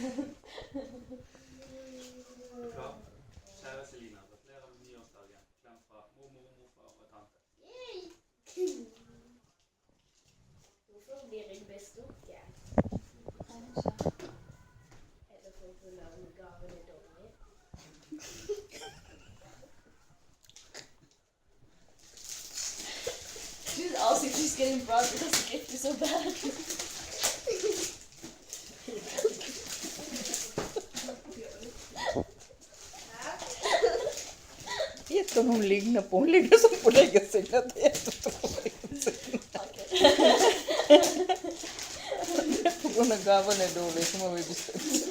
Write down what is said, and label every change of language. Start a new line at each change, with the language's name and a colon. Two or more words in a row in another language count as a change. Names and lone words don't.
Norwegian: Klar. Kjære Selina, gratulerer med nyårsdagen. Klem fra mormor, morfar og tante. Yay! Hvorfor blir jeg bestukket? Eller for å lage gavene dårlig?
English: She's also just getting bribed because the gift is so bad.
Norwegian: Vet om hun ligner på. Hun ligner som på legesekretæren. På grunn av gavene er dårlige, så må vi bestemme.